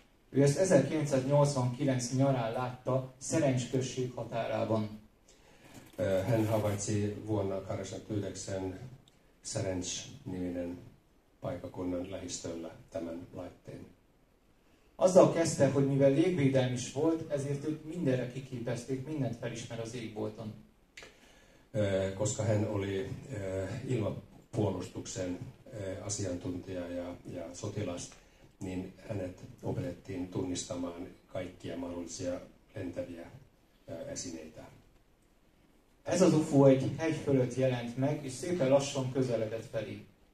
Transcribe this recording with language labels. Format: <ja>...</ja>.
<hu>Ő ezt 1989 nyarán látta Szerencs község határában.</hu> <fi>Hän havaitsi vuonna 1989 Szerencs-niminen paikakunnan lähistöllä tämän laitteen.</fi> <hu>Azzal kezdte, hogy mivel légvédelm is volt, ezért őt mindenre kiképezték, mindent felismer az égbolton.</hu> <fi>Koska hän oli ilmapuolustuksen asiantuntija ja sotilas, niin hänet opetettiin tunnistamaan kaikkia mahdollisia lentäviä esineitä.</fi> <hu>Ez az UFO egy hegy fölött jelent meg, és szépen lassan közeledett felé.</hu>